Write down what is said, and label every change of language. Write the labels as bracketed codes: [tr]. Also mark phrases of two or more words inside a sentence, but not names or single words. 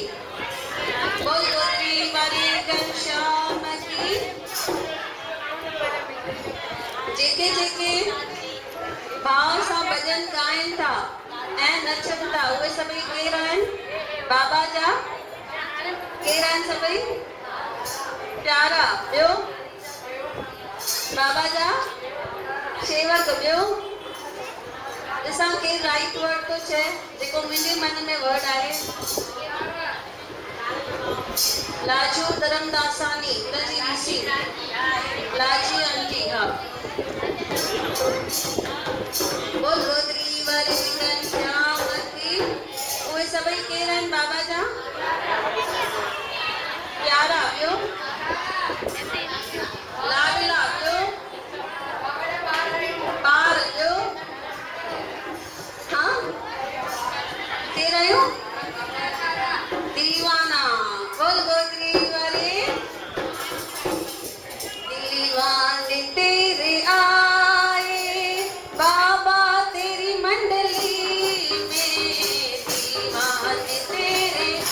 [hi] बोल गोत्री वाली घनश्याम की। [sd] जेके जेके भाव सा भजन गायन था ऐं नचन था उहे सभई केर आहिनि? बाबा जा केर आहिनि सभई? प्यारा। ॿियो बाबा जा सेवक। ॿियो ॾिसां केर [en] right word [sd] तो चए जेको मुंहिंजे मन में वर्ड आहे। लाजू धर्मदासानी उनजी ऋषि लाजी आंटी। [hi] हा बोल गोत्री वाली घनश्याम की। [sd] उहे सभई केर आहिनि बाबा जा? प्यारा। ॿियो लाडला। ॿियो ॿार। ॿियो हाँ केर आहियो? [hi] दीवाना। बोल गोत्री वाले। दीवाने तेरे आए बाबा तेरी मंडली में, दीवाने तेरे